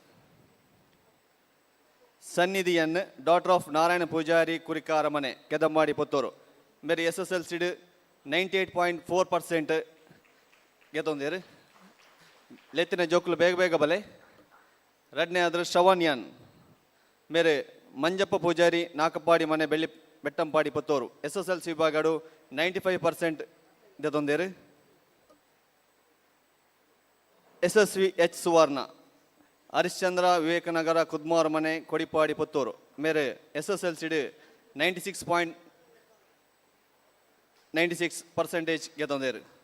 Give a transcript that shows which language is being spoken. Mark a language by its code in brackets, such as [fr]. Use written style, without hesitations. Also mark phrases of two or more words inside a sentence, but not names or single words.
[tcy] ಸನ್ನಿಧಿಯನ್ [en] daughter of [tcy] ನಾರಾಯಣ ಪೂಜಾರಿ ಕುರಿಕಾರ ಮನೆ ಕೆದಮ್ಮಾಡಿ ಪುತ್ತೂರು ಮೇರೆ SSLC 98.4% ಗೆತ್ತೊಂದೇರು ಲೆತ್ತಿನ ಜೋಕುಲು ಬೇಗ ಬೇಗ ಬಲೆ. [kn] ಎರಡನೇ ಆದ್ರೆ [tcy] ಶ್ರವಣ್ಯನ್ ಮೇರೆ ಮಂಜಪ್ಪ ಪೂಜಾರಿ ನಾಕಪ್ಪಾಡಿ ಮನೆ ಬೆಟ್ಟಂಪಾಡಿ ಪುತ್ತೂರು SSLC ವಿಭಾಗಗಳು 95% ಗೆತ್ತೊಂದೇರು. SSV H ಸುವರ್ಣ ಹರಿಶ್ಚಂದ್ರ ವಿವೇಕನಗರ ಕುದ್ಮಾರ್ ಮನೆ ಕೊಡಿಪಾಡಿ ಪುತ್ತೂರು ಮೇರೆ SSLC 96% ಗೆತ್ತೊಂದೇರು.